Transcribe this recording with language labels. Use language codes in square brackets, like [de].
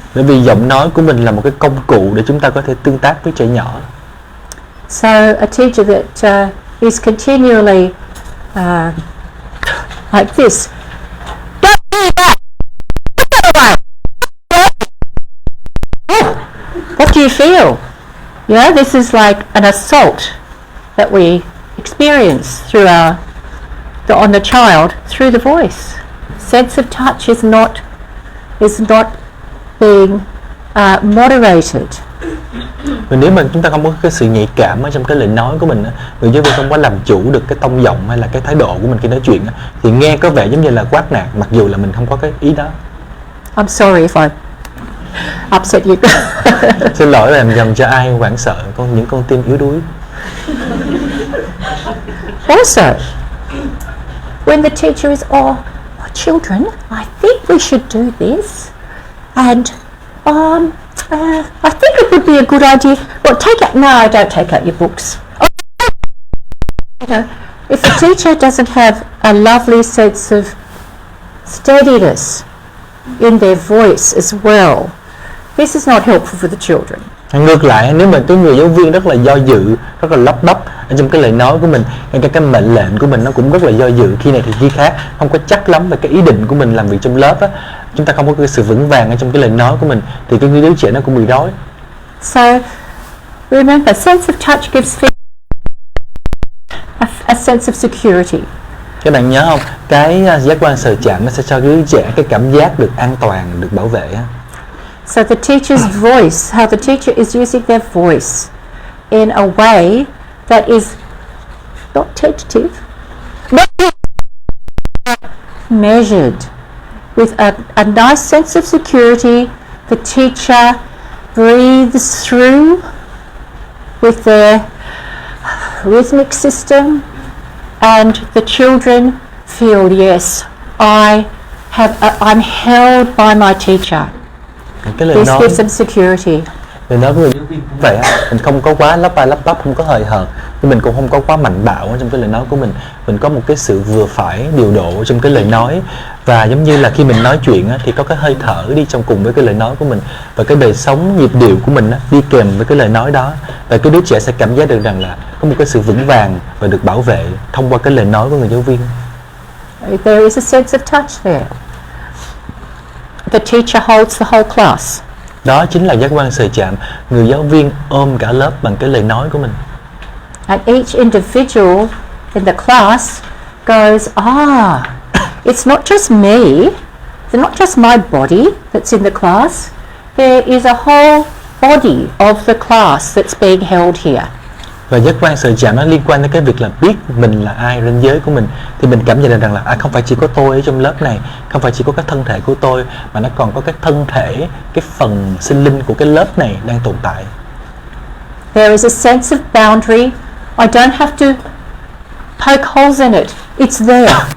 [vi] Bởi vì giọng nói của mình là một cái công cụ để chúng ta có thể tương tác với trẻ nhỏ. [en] So a teacher that is continually like this. Don't do that. Put that away. What do you feel? Yeah, this is like an assault that we experience through on the child through the voice. Sense of touch is not being moderated. [vi] Và nếu mà chúng ta không có cái sự nhạy cảm ở trong cái lời nói của mình, người giáo viên không có làm chủ được cái tông giọng hay là cái thái độ của mình khi nói chuyện, thì nghe có vẻ giống như là quát nạt, mặc dù là mình không có cái ý đó. [en] I'm sorry if I upset you. [vi] Xin lỗi làm nhầm cho ai hoảng sợ, những con tim yếu đuối. [en] Also, when the teacher is, children, I think we should do this, and I think it would be a good idea. Well, take out. No, I don't take out your books. You know, if the teacher doesn't have a lovely sense of steadiness in their voice as well, this is not helpful for the children. [vi] Ngược lại, nếu mà cái người giáo viên rất là do dự, rất là lắp bắp ở trong cái lời nói của mình, ngay cái mệnh lệnh của mình nó cũng rất là do dự, khi này thì khi khác, không có chắc lắm về cái ý định của mình làm việc trong lớp á, chúng ta không có cái sự vững vàng ở trong cái lời nói của mình, thì cái đứa trẻ nó cũng bị rối. [en] So remember, sense of touch gives a sense of security. [vi] Các bạn nhớ không? Cái giác quan sờ chạm nó sẽ cho đứa trẻ cái cảm giác được an toàn, được bảo vệ á. [en] So the teacher's voice, how the teacher is using their voice in a way that is not tentative, measured, with a nice sense of security. The teacher breathes through with their rhythmic system, and the children feel, yes, I'm held by my teacher. [vi] Cái lời [en] This [vi] nói, [en] gives them security. [vi] lời nói của người giáo viên cũng vậy á, mình không có quá lắp ba lắp bắp, không có hời hợt, nhưng mình cũng không có quá mạnh bạo trong cái lời nói của mình có một cái sự vừa phải, điều độ trong cái lời nói, và giống như là khi mình nói chuyện á, thì có cái hơi thở đi trong cùng với cái lời nói của mình, và cái đời sống nhịp điệu của mình á, đi kèm với cái lời nói đó, và cái đứa trẻ sẽ cảm giác được rằng là có một cái sự vững vàng và được bảo vệ thông qua cái lời nói của người giáo viên. [en] There is a sense of touch there. The teacher holds the whole class. [vi] Đó chính là giác quan sờ chạm. Người giáo viên ôm cả lớp bằng cái lời nói của mình. [en] And each individual in the class goes, it's not just me, it's not just my body that's in the class, there is a whole body of the class that's being held here. [vi] Và giác quan sự chạm nó liên quan đến cái việc là biết mình là ai, ranh giới của mình. Thì mình cảm nhận được rằng là không phải chỉ có tôi ở trong lớp này, không phải chỉ có cái thân thể của tôi, mà nó còn có cái thân thể, cái phần sinh linh của cái lớp này đang tồn tại. [en] There is a sense of boundary. I don't have to poke holes in it. It's there.